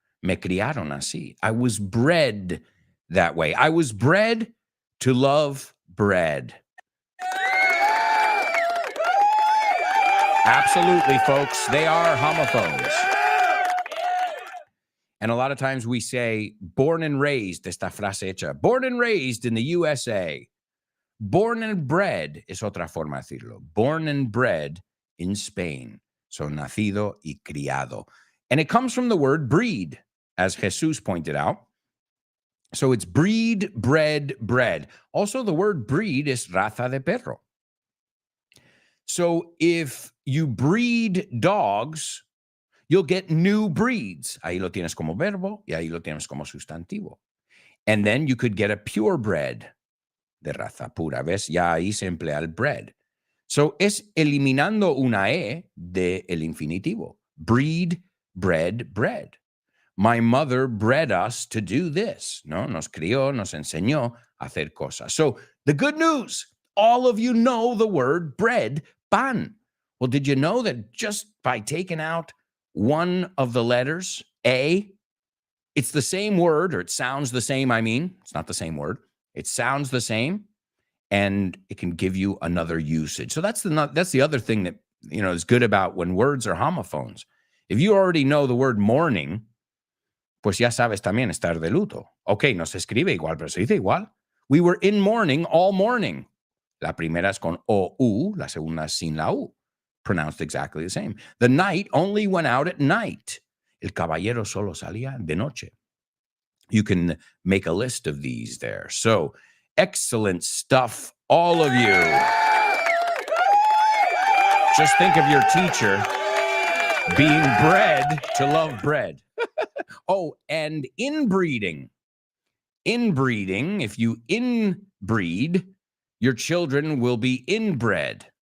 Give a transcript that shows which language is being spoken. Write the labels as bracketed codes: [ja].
[es] Me criaron así. [en] I was bred that way. I was bred to love bread. Absolutely, folks. They are homophones. And a lot of times we say born and raised, esta frase hecha, born and raised in the USA. [es] Born and bred es otra forma de decirlo. [en] Born and bred in Spain. So [es] nacido y criado. [en] And it comes from the word breed, as Jesus pointed out. So it's breed, bred, bred. Also, the word breed is [es] raza de perro. [en] So if you breed dogs, you'll get new breeds. [es] Ahí lo tienes como verbo y ahí lo tienes como sustantivo. [en] And then you could get a purebred [es] de raza pura. ¿Ves? Ya ahí se emplea el bred. So es eliminando una E de el infinitivo. [en] Breed, bred, bred. My mother bred us to do this. [es] No, nos crió, nos enseñó a hacer cosas. [en] So the good news, all of you know the word bread, pan. Well, did you know that just by taking out one of the letters, A, it's the same word, or it sounds the same, I mean. It's not the same word. It sounds the same, and it can give you another usage. So that's the other thing that, you know, is good about when words are homophones. If you already know the word morning, [es] pues ya sabes también estar de luto. Ok, no se escribe igual, pero se dice igual. [en] We were in mourning all morning. [es] La primera es con O-U, la segunda es sin la U. [en] Pronounced exactly the same. The knight only went out at night. [es] El caballero solo salía de noche. [en] You can make a list of these there. So, excellent stuff, all of you. Just think of your teacher being bred to love bread. Oh, and inbreeding. Inbreeding, if you inbreed, your children will be inbred.